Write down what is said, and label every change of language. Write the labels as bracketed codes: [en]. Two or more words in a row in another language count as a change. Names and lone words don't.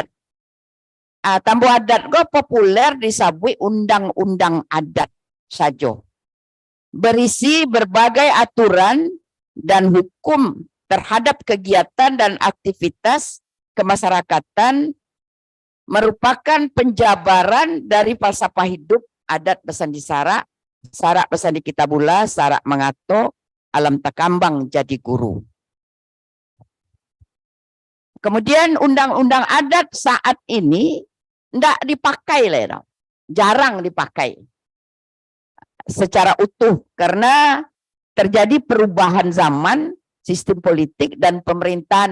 [id] Tambo adat go populer disebut undang-undang adat saja. Berisi berbagai aturan dan hukum terhadap kegiatan dan aktivitas kemasyarakatan merupakan penjabaran dari falsafah hidup adat [min] pesandi sarak pesandi kitabullah, sarak mengato, alam takambang jadi guru. [id] Kemudian undang-undang adat saat ini tidak dipakai, jarang dipakai secara utuh karena terjadi perubahan zaman, sistem politik dan pemerintahan.